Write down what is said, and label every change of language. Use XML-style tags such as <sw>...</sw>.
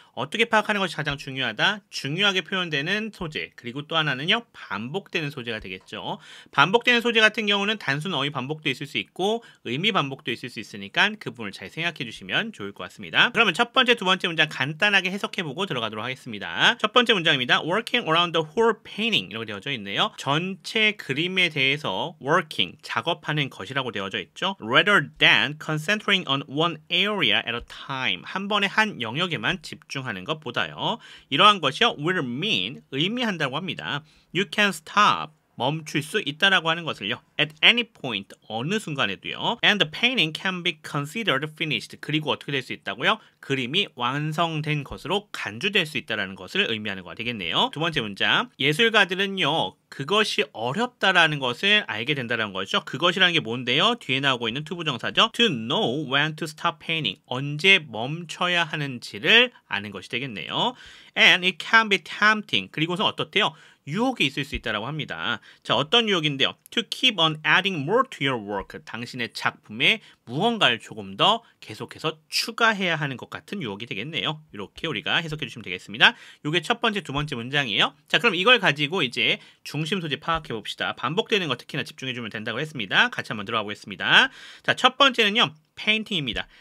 <ko>어떻게 파악하는 것이 가장 중요하다? 중요하게 표현되는 소재, 그리고 또 하나는요, 반복되는 소재가 되겠죠. 반복되는 소재 같은 경우는 단순 어휘 반복도 있을 수 있고 의미 반복도 있을 수 있으니까 그 부분을 잘 생각해 주시면 좋을 것 같습니다. 그러면 첫 번째, 두 번째 문장 간단하게 해석해 보고 들어가도록 하겠습니다. 첫 번째 문장입니다.</ko> <en>Working around the whole painting</en> <ko>이렇게 되어져 있네요. 전체 그림에 대해서 working, 작업하는 것이라고 되어져 있죠.</ko> <en>Rather than concentrating on one area at a time,</en> <ko>한 번에 한 영역에만 집중하는 것보다요. 이러한 것이요,</ko> <en>will mean,</en> <ko>의미한다고 합니다.</ko> <en>You can stop,</en> <ko>멈출 수 있다라고 하는 것을요,</ko> <en>at any point,</en> <ko>어느 순간에도요.</ko> <en>And the painting can be considered finished.</en> <ko>그리고 어떻게 될 수 있다고요? 그림이 완성된 것으로 간주될 수 있다라는 것을 의미하는 거가 되겠네요. 두 번째 문장, 예술가들은요, 그것이 어렵다라는 것을 알게 된다는 거죠. 그것이라는 게 뭔데요? 뒤에 나오고 있는 투부정사죠.</ko> <en>To know when to stop painting.</en> <ko>언제 멈춰야 하는지를 아는 것이 되겠네요.</ko> <en>And it can be tempting.</en> <ko>그리고서 어떻대요? 유혹이 있을 수 있다고 합니다. 자, 어떤 유혹인데요?</ko> <en>To keep on adding more to your work.</en> <ko>당신의 작품에 무언가를 조금 더 계속해서 추가해야 하는 것 같은 유혹이 되겠네요. 이렇게 우리가 해석해 주시면 되겠습니다. 이게 첫 번째, 두 번째 문장이에요. 자, 그럼 이걸 가지고 이제 중심 소재 파악해 봅시다. 반복되는 것 특히나 집중해 주면 된다고 했습니다. 같이 한번 들어가 보겠습니다. 자, 첫 번째는요, 페인팅입니다.</ko>